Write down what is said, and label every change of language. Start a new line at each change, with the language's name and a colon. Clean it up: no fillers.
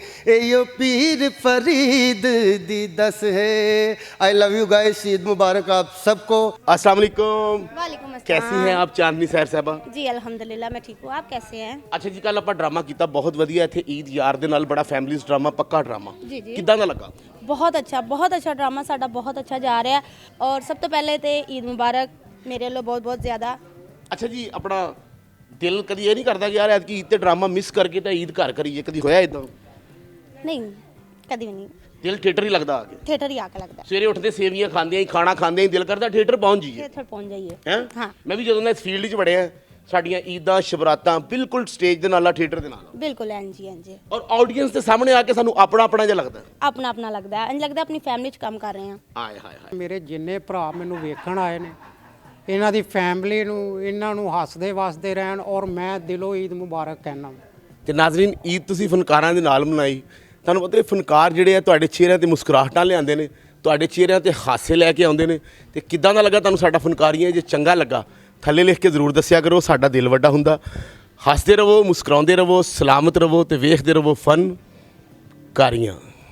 Hindi: यो पीर फरीद दी दस है I love you guys Eid मुबारक आप सबको अस्सलाम वालेकुम वालेकुम अस्सलाम। कैसी हैं आप चांदनी सैर साहबा जी अल्हम्दुलिल्लाह मैं ठीक हूँ, आप कैसे हैं?
Punjabi: ਅੱਛਾ ਜੀ ਕੱਲ ਆਪਾਂ ਡਰਾਮਾ ਕੀਤਾ ਬਹੁਤ ਵਧੀਆ ਇੱਥੇ ਈਦ ਯਾਰ ਦੇ ਨਾਲ ਬੜਾ ਫੈਮਿਲੀਜ਼ ਡਰਾਮਾ ਪੱਕਾ ਡਰਾਮਾ ਜੀ, ਜੀ। ਕਿੱਦਾਂ ਦਾ ਲੱਗਾ
Hindi: बहुत अच्छा ड्रामा साडा बहुत अच्छा जा रहा है और सब तो पहले तो ईद मुबारक मेरे लो बहुत बहुत ज़्यादा।
Punjabi: ਅੱਛਾ ਜੀ ਆਪਣਾ ਦਿਲ ਕਦੀ ਇਹ ਨਹੀਂ ਕਰਦਾ ਕਿ ਯਾਰ ਐਤਕੀ ਈਦ ਤੇ ਡਰਾਮਾ ਮਿਸ ਕਰਕੇ ਤਾਂ ਈਦ ਘਰ ਕਰੀਏ ਕਦੀ ਹੋਇਆ ਇਦਾਂ
Hindi: नहीं कभी भी नहीं,
Punjabi: ਦਿਲ ਥੀਏਟਰ ਹੀ ਲੱਗਦਾ ਆ ਕੇ
Hindi: थिएटर ही आके लगता है,
Punjabi: ਸਵੇਰੇ ਉੱਠਦੇ ਸੇਵੀਆਂ ਖਾਂਦੇ ਹੀ ਖਾਣਾ ਖਾਂਦੇ ਹੀ ਦਿਲ ਕਰਦਾ ਥੀਏਟਰ ਪਹੁੰਚ ਜਾਈਏ
Hindi: थिएटर पहुँच जाइए।
Punjabi: ਹੈ
Hindi: हाँ
Punjabi: ਮੈਂ ਵੀ ਜਦੋਂ ਦਾ ਇਸ ਫੀਲਡ 'ਚ ਵੜਿਆ ਸਾਡੀਆਂ ਈਦਾਂ ਸ਼ਬਰਾਤਾਂ ਬਿਲਕੁਲ ਸਟੇਜ ਦੇ ਨਾਲ ਆ ਥੀਏਟਰ ਦੇ ਨਾਲ
Hindi: बिल्कुल हाँ जी
Punjabi: ਔਰ ਆਡੀਅנס ਦੇ ਸਾਹਮਣੇ ਆ ਕੇ ਸਾਨੂੰ ਆਪਣਾ ਆਪਣਾ ਜਿਹਾ ਲੱਗਦਾ
Hindi: अपना अपना लगता है, लगता है अपनी फैमिली च काम कर रहे हैं।
Punjabi: ਆਏ ਹਾਏ ਹਾਏ ਮੇਰੇ ਜਿੰਨੇ ਭਰਾ ਮੈਨੂੰ ਵੇਖਣ ਆਏ ਨੇ ਇਹਨਾਂ ਦੀ ਫੈਮਿਲੀ ਨੂੰ ਇਹਨਾਂ ਨੂੰ ਹੱਸਦੇ ਵਸਦੇ ਰਹਿਣ ਔਰ ਮੈਂ ਦਿਲੋਂ ਈਦ ਮੁਬਾਰਕ ਕਹਿਣਾ। ਤੇ ਨਾਜ਼ਰੀਨ ਈਦ ਤੁਸੀਂ ਫਨਕਾਰਾਂ ਦੇ ਨਾਲ ਮਨਾਈ ਤੁਹਾਨੂੰ ਪਤਾ ਇਹ ਫਨਕਾਰ ਜਿਹੜੇ ਆ ਤੁਹਾਡੇ ਚਿਹਰਿਆਂ ਤੇ ਮੁਸਕਰਾਹਟਾਂ ਲਿਆਉਂਦੇ ਨੇ ਤੁਹਾਡੇ ਚਿਹਰਿਆਂ ਤੇ ਹਾਸੇ ਲੈ ਕੇ ਆਉਂਦੇ ਨੇ ਤੇ ਕਿੱਦਾਂ ਦਾ ਲੱਗਾ ਤੁਹਾਨੂੰ ਸਾਡਾ ਫਨਕਾਰੀਆਂ ਜੇ ਚੰਗਾ ਲੱਗਾ ਥੱਲੇ ਲਿਖ ਕੇ ਜ਼ਰੂਰ ਦੱਸਿਆ ਕਰੋ ਸਾਡਾ ਦਿਲ ਵੱਡਾ ਹੁੰਦਾ ਹੱਸਦੇ ਰਹੋ ਮੁਸਕਰਾਉਂਦੇ ਰਹੋ ਸਲਾਮਤ ਰਹੋ ਤੇ ਵੇਖਦੇ ਰਹੋ ਫਨਕਾਰੀਆਂ।